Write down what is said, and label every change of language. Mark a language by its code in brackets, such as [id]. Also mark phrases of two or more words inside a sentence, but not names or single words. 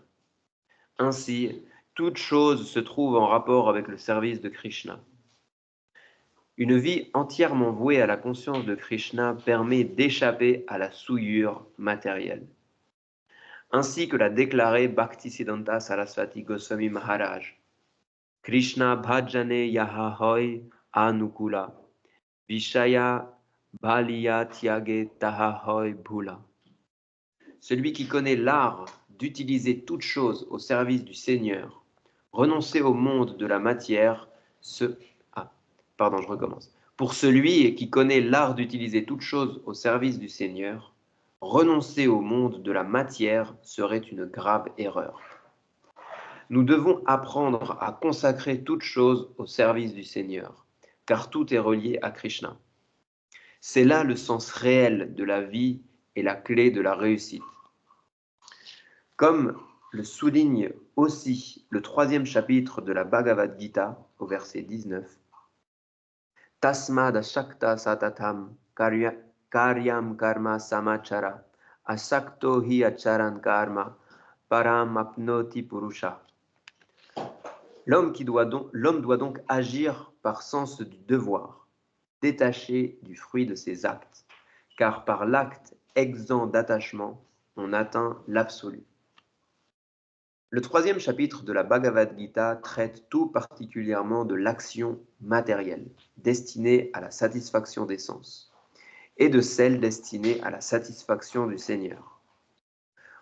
[fr] Ainsi, toute chose se trouve en rapport avec le service de Krishna. Une vie entièrement vouée à la conscience de Krishna permet d'échapper à la souillure matérielle. Ainsi que l'a déclaré Bhaktisiddhanta Saraswati Goswami Maharaj, [bn] কৃষ্ণ ভজনে যাহা হয় অনুকূল, বিষয় বলিয়া ত্যাগে তাহা হয় ভুল. [fr] Celui qui connaît l'art d'utiliser toute chose au service du Seigneur, renoncer au monde de la matière, Pour celui qui connaît l'art d'utiliser toute chose au service du Seigneur, renoncer au monde de la matière serait une grave erreur. Nous devons apprendre à consacrer toute chose au service du Seigneur, car tout est relié à Krishna. C'est là le sens réel de la vie et la clé de la réussite. Comme le souligne aussi le 3e chapitre de la Bhagavad Gita, au verset 19, [sa] तस्माद् असक्तः सततं कार्यं कर्म समाचर असक्तो हि आचरन् कर्म परम् आप्नोति पूरुषः. [fr] L'homme doit donc agir par sens du devoir, détaché du fruit de ses actes, car par l'acte exempt d'attachement, on atteint l'absolu. Le 3e chapitre de la Bhagavad Gita traite tout particulièrement de l'action matérielle, destinée à la satisfaction des sens, et de celle destinée à la satisfaction du Seigneur.